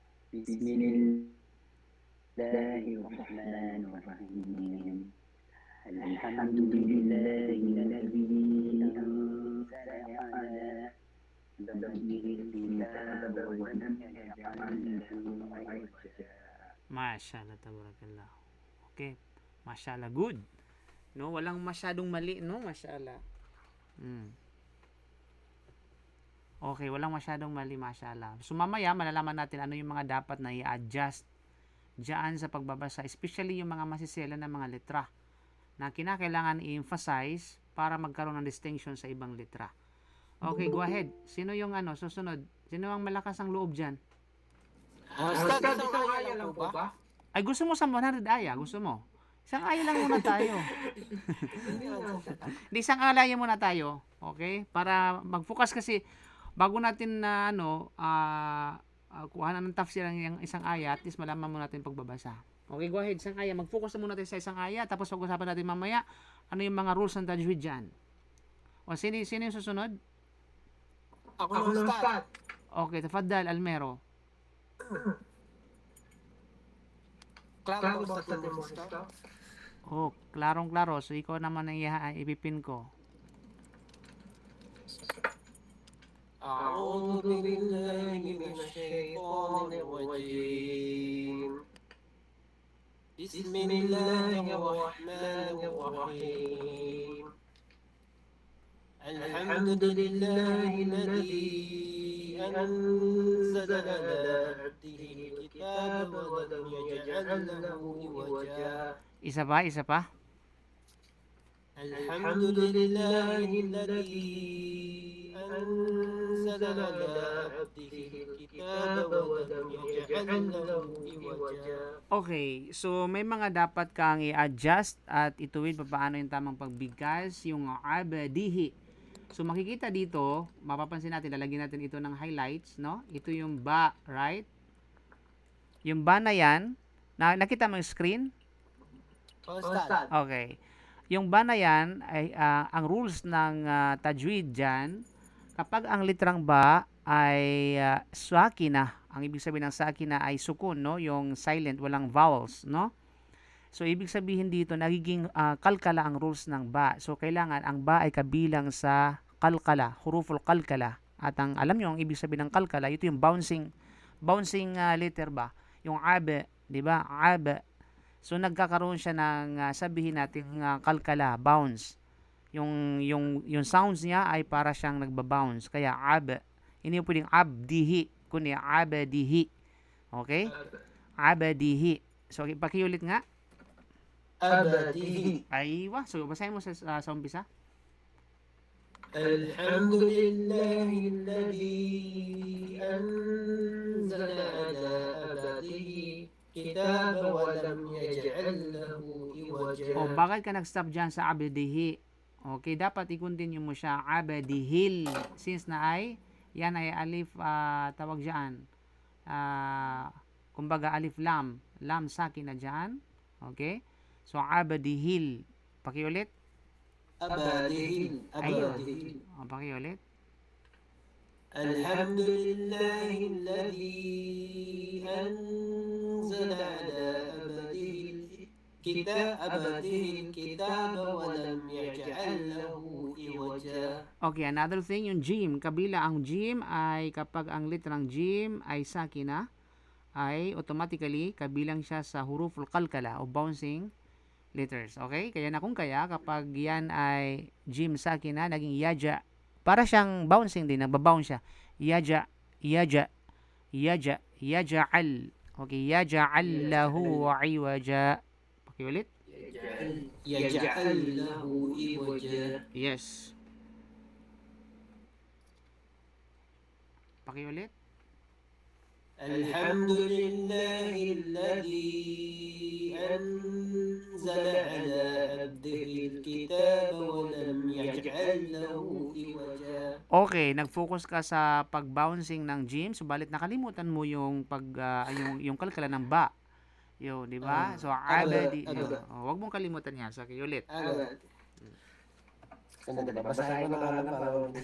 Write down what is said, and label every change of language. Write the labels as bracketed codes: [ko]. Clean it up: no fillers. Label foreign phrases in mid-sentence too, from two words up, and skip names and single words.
[ar] Bismillahirrahmanirrahim. الحمد لله الذي أنزل على عبده الكتاب ولم يجعل له عوجا. ما شاء الله تبارك الله. Okay. Mashallah, [en] good. [tl] No, walang masyadong mali, no? [ar] Mashallah. [tl] Okay, walang masyadong mali, mashallah. So mamaya malalaman natin ano yung mga dapat na i-adjust diyan sa pagbabasa, especially yung mga masisela na mga letra na kinakailangan i-emphasize para magkaroon ng distinction sa ibang letra. [en] Okay, go ahead. [tl] Sino yung susunod? Sino ang malakas ang loob diyan? Ustad, isang aya lang po ba? Ay, gusto mo sa 100 aya? Gusto mo? Isang aya lang muna tayo. Di, isang aya muna tayo. Okay? Para mag-focus kasi bago natin na kuhanan ng tafsir ng isang aya, [en] at least [tl] malaman mo natin pagbabasa. [en] Okay, go ahead. [tl] Isang aya. Mag-focus na muna tayo sa isang aya, tapos pag-usapan natin mamaya ano yung mga rules ng tajwid dyan. O, sino yung susunod? Ako na, Ustad. Okay, tafaddal, Almero. Klaro ba sa mo, Ustad? Oh, klarong-klaro. So, ikaw naman ang ipipin ko. [ar] أعوذ بالله من الشيطان الرجيم بسم الله الرحمن الرحيم الحمد لله الذي أنزل على عبده الكتاب ولم يجعل له عوجا. [tl] Isa pa. [ar] الحمد لله الذي أنزل على عبده الكتاب ولم يجعل له عوجا. [tl] Okay, so may mga dapat kang i-adjust at ituwid paano yung tamang pagbigkas, yung abadihi. So makikita dito, mapapansin natin, lalagyan natin ito ng highlights, no? Ito yung ba, right? Yung ba na yan, nakita mo yung screen? Ustad. Okay. Yung ba na yan, ay, ang rules ng tajwid dyan, kapag ang litrang ba ay sakina, ang ibig sabihin ng sakina ay sukun, no? Yung silent, walang vowels, no? So, ibig sabihin dito, nagiging kalkala ang rules ng ba. So, kailangan ang ba ay kabilang sa kalkala, [ar] حروف القلقلة. [tl] At alam nyo, ang ibig sabihin ng kalkala, ito yung [en] bouncing letter [tl] ba? Yung abe, di ba? Abe. So, nagkakaroon siya ng sabihin natin kalkala, bounce. Yung sounds niya ay para siyang nagba-bounce. Kaya ab. Hindi yung pwedeng abdihi, kundi abadihi. Okay? Abadihi. So, pakiulit nga. [ar] أبدي. [tl] Aywa. So, basahin mo sa umpisa. [ar] الحمد لله الذي أنزل على عبده كتاب ولم يجعل له عوجا. [tl] O, bakit ka nag-stop dyan sa abadihi? Okay, dapat i-continue mo siya. Abadihil. Since na ay, yan ay alif, tawag dyan. Kumbaga, alif lam. Lam sakin na dyan. Okay? So, abadihil. Pakiulit. [ar] أبدي. [tl] Ayun. [ar] أبدي. [tl] O, pakiulit. [ar] الحمد لله الذي أنزل على عبده الكتاب ولم يجعل له عوجا. [en] Okay, another thing, [tl] yung jim. Kabila ang jim ay kapag ang litrang jim ay sakina, ay automatically kabilang siya sa [ar] حروف القلقلة [tl] o [en] bouncing letters. [tl] Okay? Kaya kapag yan ay jim sakina, naging yaja. Para siyang bouncing din, nagbabounce siya. Yaja, yaja, yaja, yaja'al. Okay, [ar] يجعل له عوجا. [tl] Pakiulit. [ar] يجعل له عوجا. [tl] Yes. Pakiulit. [ar] الحمد لله الذي أنزل على عبده الكتاب ولم يجعل له عوجا. [tl] Okay, nag-focus ka sa pag-bouncing ng jim, subalit nakalimutan mo yung yung kalkala ng ba. Yo, di ba? So, abadi. Wag mong kalimutan yan. So, okay, ulit. أبد. Basahin ko na lang para